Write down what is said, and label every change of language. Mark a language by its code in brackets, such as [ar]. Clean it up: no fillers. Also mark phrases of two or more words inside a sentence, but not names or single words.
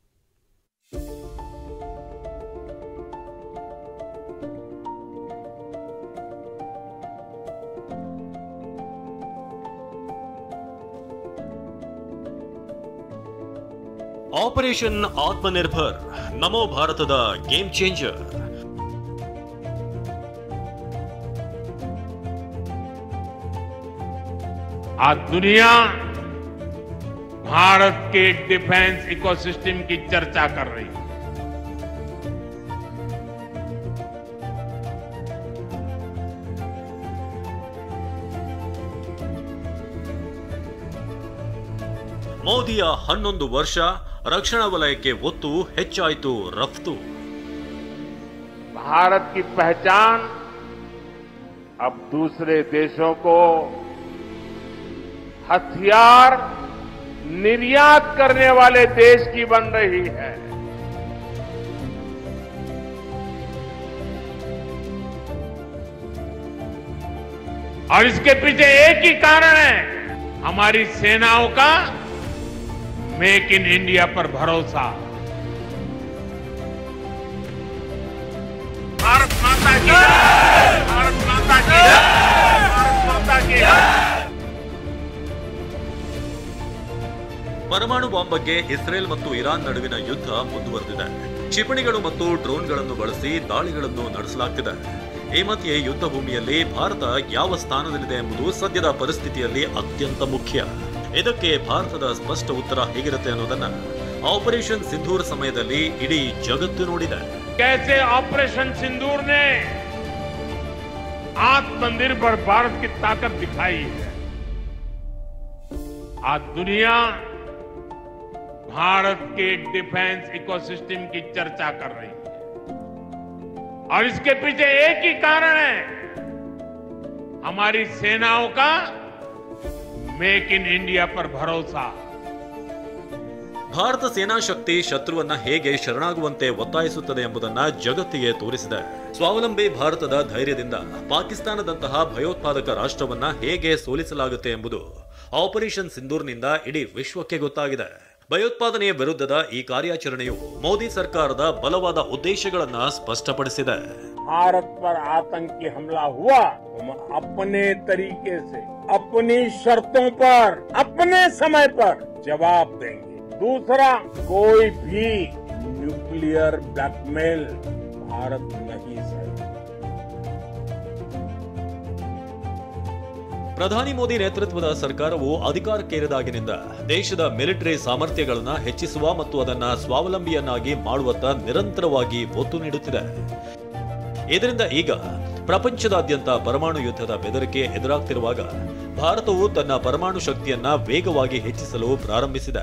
[kn] ಆಪರೇಷನ್ ಆತ್ಮನಿರ್ಭರ್ ನಮೋ ಭಾರತದ [en] game changer. [hi] आज दुनिया भारत के [en] defence ecosystem [hi] की चर्चा कर रही है. [kn] ಮೋದಿಯ 11 ವರ್ಷ ರಕ್ಷಣಾ ವಲಯಕ್ಕೆ ಒತ್ತು ಹೆಚ್ಚಾಯಿತು ರಫ್ತು. [hi] भारत की पहचान अब दूसरे देशों को हथियार निर्यात करने वाले देश की बन रही है. और इसके पीछे एक ही कारण है, हमारी सेनाओं का मेक इन इंडिया पर भरोसा. भारत माता की जय, भारत माता की जय, भारत माता की जय. [kn] ಪರಮಾಣು ಬಾಂಬ್ ಬಗ್ಗೆ ಇಸ್ರೇಲ್ ಮತ್ತು ಇರಾನ್ ನಡುವಿನ ಯುದ್ಧ ಮುಂದುವರೆದಿದೆ. ಕ್ಷಿಪಣಿಗಳು ಮತ್ತು ಡ್ರೋನ್ಗಳನ್ನು ಬಳಸಿ ದಾಳಿಗಳನ್ನು ನಡೆಸಲಾಗ್ತಿದೆ. ಈ ಮಧ್ಯೆ ಯುದ್ಧ ಭೂಮಿಯಲ್ಲಿ ಭಾರತ ಯಾವ ಸ್ಥಾನದಲ್ಲಿದೆ ಎಂಬುದು ಸದ್ಯದ ಪರಿಸ್ಥಿತಿಯಲ್ಲಿ ಅತ್ಯಂತ ಮುಖ್ಯ. ಇದಕ್ಕೆ ಭಾರತದ ಸ್ಪಷ್ಟ ಉತ್ತರ ಹೇಗಿರುತ್ತೆ ಅನ್ನೋದನ್ನ ಆಪರೇಷನ್ ಸಿಂಧೂರ್ ಸಮಯದಲ್ಲಿ ಇಡೀ ಜಗತ್ತು ನೋಡಿದೆ. [hi] कैसे ऑपरेशन सिंदूर ने आत्मनिर्भर भारत की ताकत दिखाई है. आज दुनिया भारत के [en] defence ecosystem [hi] की चर्चा कर रही है. और इसके पीछे एक ही कारण है, हमारी सेनाओं का मेक इन इंडिया पर भरोसा. [kn] ಭಾರತ ಸೇನಾ ಶಕ್ತಿ ಶತ್ರುವನ್ನ ಹೇಗೆ ಶರಣಾಗುವಂತೆ ಒತ್ತಾಯಿಸುತ್ತದೆ ಎಂಬುದನ್ನ ಜಗತ್ತಿಗೆ ತೋರಿಸಿದೆ. ಸ್ವಾವಲಂಬಿ ಭಾರತದ ಧೈರ್ಯದಿಂದ ಪಾಕಿಸ್ತಾನದಂತಹ ಭಯೋತ್ಪಾದಕ ರಾಷ್ಟ್ರವನ್ನ ಹೇಗೆ ಸೋಲಿಸಲಾಗುತ್ತೆ ಎಂಬುದು ಆಪರೇಷನ್ ಸಿಂಧೂರ್ನಿಂದ ಇಡೀ ವಿಶ್ವಕ್ಕೆ ಗೊತ್ತಾಗಿದೆ. ಭಯೋತ್ಪಾದನೆಯ ವಿರುದ್ಧದ ಈ ಕಾರ್ಯಾಚರಣೆಯು ಮೋದಿ ಸರ್ಕಾರದ ಬಲವಾದ ಉದ್ದೇಶಗಳನ್ನ ಸ್ಪಷ್ಟಪಡಿಸಿದೆ. [hi] भारत पर आतंकी हमला हुआ, हम अपने तरीके से, अपनी शर्तों पर, अपने समय पर जवाब देंगे. दूसरा, कोई भी [en] nuclear blackmail [hi] भारत नहीं सहेगा. [kn] ಪ್ರಧಾನಿ ಮೋದಿ ನೇತೃತ್ವದ ಸರ್ಕಾರವು ಅಧಿಕಾರಕ್ಕೇರಿದಾಗಿನಿಂದ ದೇಶದ ಮಿಲಿಟರಿ ಸಾಮರ್ಥ್ಯಗಳನ್ನು ಹೆಚ್ಚಿಸುವ ಮತ್ತು ಅದನ್ನು ಸ್ವಾವಲಂಬಿಯನ್ನಾಗಿ ಮಾಡುವತ್ತ ನಿರಂತರವಾಗಿ ಒತ್ತು ನೀಡುತ್ತಿದೆ. ಇದರಿಂದ ಈಗ ಪ್ರಪಂಚದಾದ್ಯಂತ ಪರಮಾಣು ಯುದ್ಧದ ಬೆದರಿಕೆ ಎದುರಾಗ್ತಿರುವಾಗ ಭಾರತವು ತನ್ನ ಪರಮಾಣು ಶಕ್ತಿಯನ್ನ ವೇಗವಾಗಿ ಹೆಚ್ಚಿಸಲು ಪ್ರಾರಂಭಿಸಿದೆ.